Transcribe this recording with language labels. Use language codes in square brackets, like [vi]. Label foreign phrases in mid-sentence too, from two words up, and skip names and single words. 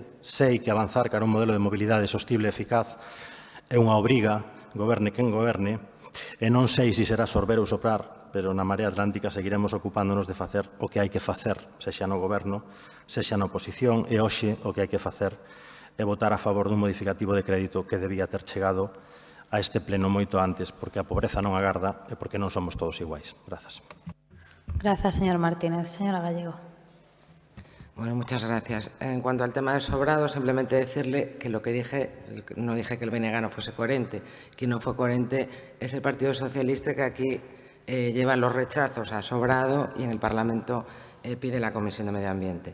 [gl] Sei que avanzar cara a un modelo de mobilidade sostible e eficaz é unha obriga, goberne quen goberne, e non sei se será sorber ou soprar, pero na Marea Atlántica seguiremos ocupándonos de facer o que hai que facer, sexa no goberno, sexa na oposición, e hoxe o que hai que facer é votar a favor dun modificativo de crédito que debía ter chegado a este pleno moito antes, porque a pobreza non agarda e porque non somos todos iguais. Grazas. Grazas, señor Martínez. Señora Gallego. [es] Bueno, muchas gracias. En cuanto al tema del sobrado, simplemente decirle que lo que dije, no dije que el BNG no fuese coherente. Quien no fue coherente es el Partido Socialista, que aquí lleva los rechazos a sobrado y en el Parlamento pide la Comisión de Medio Ambiente.